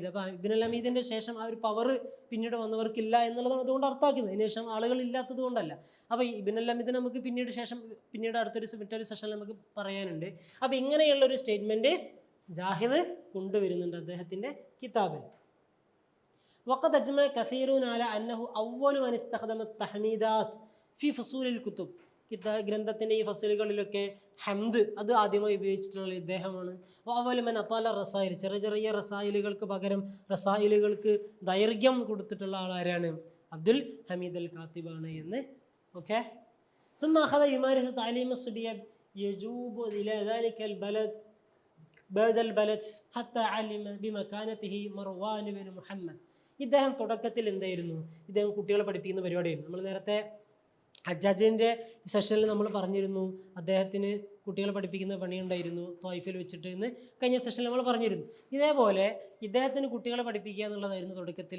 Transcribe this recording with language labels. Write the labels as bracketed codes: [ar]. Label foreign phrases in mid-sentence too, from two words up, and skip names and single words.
[ml] അപ്പോൾ ഇബ്നുൽ ഹമീദിൻ്റെ ശേഷം ആ ഒരു പവർ പിന്നീട് വന്നവർക്കില്ല എന്നുള്ളതാണ് അതുകൊണ്ട് അർത്ഥാക്കുന്നത്. അതിന് ശേഷം ആളുകൾ ഇല്ലാത്തത് കൊണ്ടല്ല. അപ്പോൾ ഇബ്നുൽ ഹമീദ് നമുക്ക് പിന്നീട് മറ്റൊരു സെഷനിൽ നമുക്ക് പറയാനുണ്ട്. അപ്പോൾ ഇങ്ങനെയുള്ളൊരു സ്റ്റേറ്റ്മെൻറ്റ് ജാഹിദ് കൊണ്ടുവരുന്നുണ്ട് അദ്ദേഹത്തിൻ്റെ കിതാബിൽ. [ar] وقد أجمع كثيرون على أنه أول من استخدم التحميدات في فصول الكتب. [ml] ഗ്രന്ഥത്തിൻ്റെ ഈ ഫസലുകളിലൊക്കെ ഹംദ് അത് ആദ്യമായി ഉപയോഗിച്ചിട്ടുള്ള ഇദ്ദേഹമാണ്. [ar] أول من أطال الرسائل, [ml] ചെറിയ റസായിലുകൾക്ക് പകരം റസായിലുകൾക്ക് ദൈർഘ്യം കൊടുത്തിട്ടുള്ള ആളാരാണ്? അബ്ദുൽ ഹമീദ് അൽ കാത്തിബാണ് എന്ന്. ഓക്കെ. [ar] ثم أخذ يمارس تعليم الصبية يجوب إلى ذلك البلد بعد البلد حتى علم بمكانته مروان بن محمد. [ml] ഇദ്ദേഹം തുടക്കത്തിൽ എന്തായിരുന്നു? ഇദ്ദേഹം കുട്ടികളെ പഠിപ്പിക്കുന്ന പരിപാടിയായിരുന്നു. നമ്മൾ നേരത്തെ ഹജ്ജാജിൻ്റെ സെഷനിൽ നമ്മൾ പറഞ്ഞിരുന്നു അദ്ദേഹത്തിന് കുട്ടികളെ പഠിപ്പിക്കുന്ന പണിയുണ്ടായിരുന്നു ത്വായിഫിൽ വെച്ചിട്ട് എന്ന് കഴിഞ്ഞ സെഷനിൽ നമ്മൾ പറഞ്ഞിരുന്നു. ഇതേപോലെ ഇദ്ദേഹത്തിന് കുട്ടികളെ പഠിപ്പിക്കുക എന്നുള്ളതായിരുന്നു തുടക്കത്തിൽ.